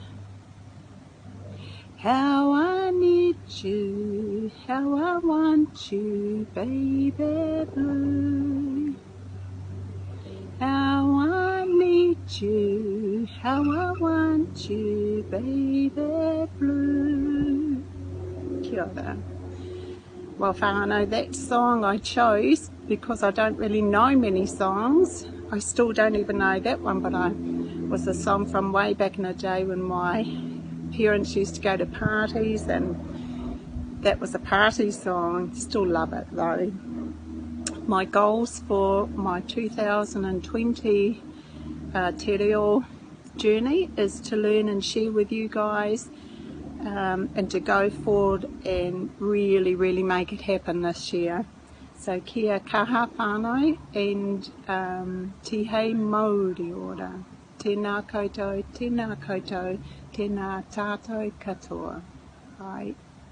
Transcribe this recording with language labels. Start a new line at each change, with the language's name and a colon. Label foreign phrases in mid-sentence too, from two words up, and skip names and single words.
English: How I need you, how I want you, baby blue. How I need you, how I want you, baby blue.
Māori: Kia ora.
English: Well, whānau, that song I chose because I don't really know many songs. I still don't even know that one, but it was a song from way back in the day when my parents used to go to parties, and that was a party song. Still love it though. My goals for my 2020
Māori: te reo
English: journey is to learn and share with you guys, and to go forward and really make it happen this year. So
Māori: kia kaha whānau,
English: and
Māori: te hei Māori ora. Tēnā koutou, tēnā tātou katoa. Ai.